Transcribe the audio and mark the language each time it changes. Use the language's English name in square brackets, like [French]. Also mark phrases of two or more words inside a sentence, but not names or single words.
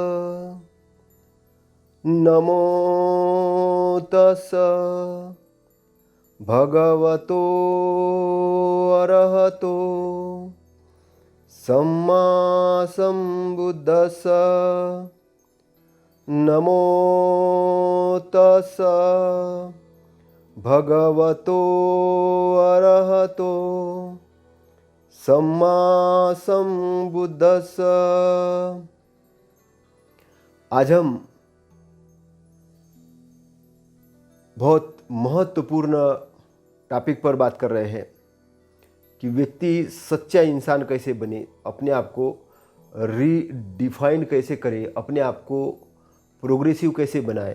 [Pali] नमो तस् भगवतो अरहतो सम्मा सम्बुद्धस्स। नमो तस् भगवतो अरहतो सम्मा सम्बुद्धस्स। [Hindi] आज हम बहुत महत्वपूर्ण टॉपिक पर बात कर रहे हैं कि व्यक्ति सच्चा इंसान कैसे बने, अपने आप को रीडिफाइन कैसे करे, अपने आप को प्रोग्रेसिव कैसे बनाए।